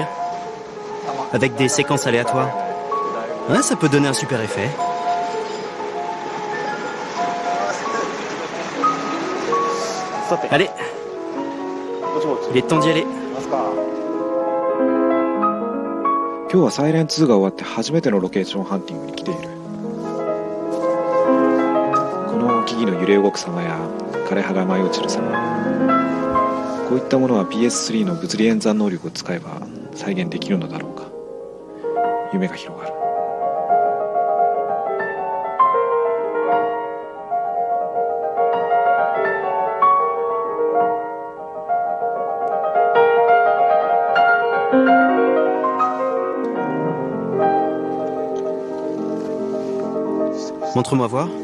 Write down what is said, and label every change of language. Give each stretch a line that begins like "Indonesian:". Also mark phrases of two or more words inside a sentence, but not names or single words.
French: Avec des séquences aléatoires. Ouais, ça peut donner un super effet. Allez. Il est temps d'y aller.
Japanese: 今日はサイレン2が終わって初めてのロケーションハンティングに来ている。この木々の揺れ動く様や枯葉が舞い落ちる様、こういったものは PS3 の物理演算能力を使えば再現できるのだろうか。夢が広がる。
French: Montre-moi voir.